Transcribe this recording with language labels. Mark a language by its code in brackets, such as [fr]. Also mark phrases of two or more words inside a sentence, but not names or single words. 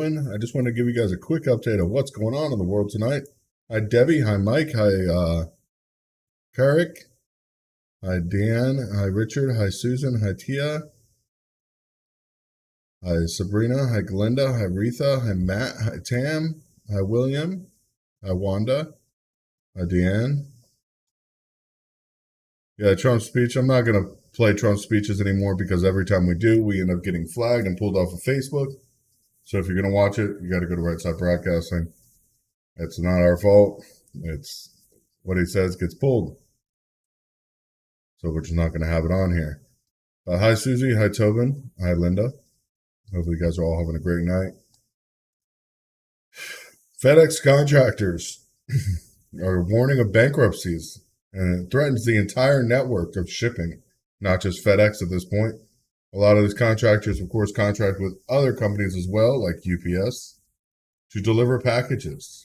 [en] I just want to give you guys a quick update of what's going on in the world tonight. Hi, Debbie. Hi, Mike. Hi, Carrick. Hi, Dan. Hi, Richard. Hi, Susan. Hi, Tia. Hi, Sabrina. Hi, Glinda. Hi, Retha. Hi, Matt. Hi, Tam. Hi, William. Hi, Wanda. Hi, Deanne. Yeah, Trump's speech. I'm not going to play Trump's speeches anymore because every time we do, we end up getting flagged and pulled off of Facebook. So if you're going to watch it, you got to go to Right Side Broadcasting. It's not our fault. It's what he says gets pulled. So we're just not going to have it on here. Hi, Susie. Hi, Tobin. Hi, Linda. Hopefully you guys are all having a great night. FedEx contractors are warning of bankruptcies, and it threatens the entire network of shipping, not just FedEx at this point. A lot of these contractors, of course, contract with other companies as well, like UPS, to deliver packages.